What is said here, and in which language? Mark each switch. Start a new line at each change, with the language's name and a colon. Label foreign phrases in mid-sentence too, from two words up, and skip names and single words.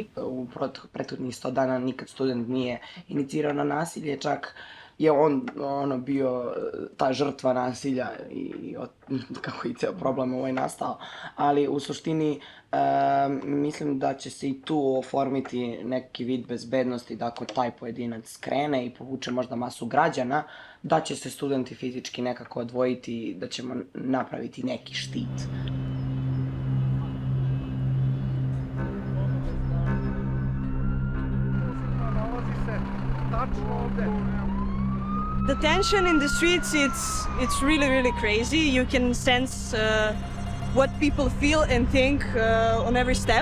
Serbian: U prethodnih 100 dana nikad student nije inicirao na nasilje, čak je on bio ta žrtva nasilja i kako i ceo problem nastao. Ali u suštini mislim da će se i tu oformiti neki vid bezbednosti da ako taj pojedinac skrene i povuče možda masu građana, da će se studenti fizički nekako odvojiti, da ćemo napraviti neki štit.
English: The tension in the streets, it's really, really crazy. You can sense what people feel and think on every step.